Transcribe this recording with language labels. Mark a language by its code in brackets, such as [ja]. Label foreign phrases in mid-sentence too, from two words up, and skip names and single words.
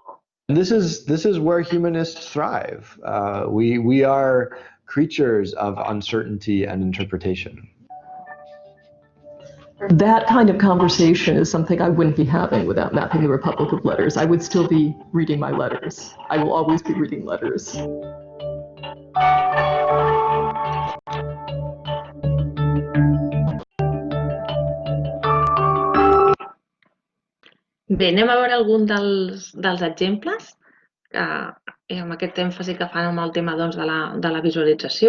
[en] And this is where humanists thrive. We are creatures of uncertainty and interpretation. That kind of conversation is something I wouldn't be having without mapping the Republic of Letters. I would still be reading my letters. I will always be reading letters. [ca] Bé, anem a veure algun dels exemples amb aquest èmfasi que fan amb el tema de la visualització.